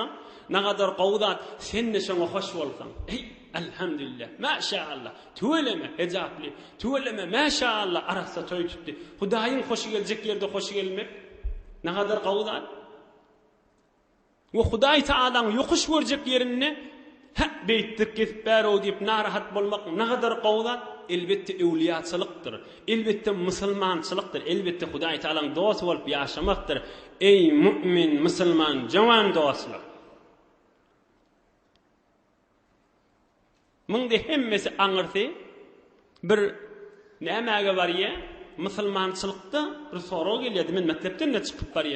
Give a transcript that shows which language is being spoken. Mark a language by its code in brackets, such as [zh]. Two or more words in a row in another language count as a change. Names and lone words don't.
[tk] Nägadar gowzat, sen de şoňa hoş bolsaň. Ey, elhamdülillah, maşallah, tuweleme hijably, tuweleme maşallah arasa toy tutdy. Hudaýyň hoşy geljek ýerde hoşy gelmek. Nägadar gowzat. We Hudaý Taalaň ýokuş görjek ýerini beýtdik kesip bäro diýip narahat bolmak nägadar gowzat. Elbette ewliýaçylykdyr, elbette musulmançylykdyr, elbette Hudaý Taalaň dost bolup ýaşamakdyr. Ey mümin, musulman, jawan dostlar. Muňda hemmesi aňyrty, bir nämäge barýa? Musulmançylykda bir sorag gelýärdi, men mektepden de çykyp barýan.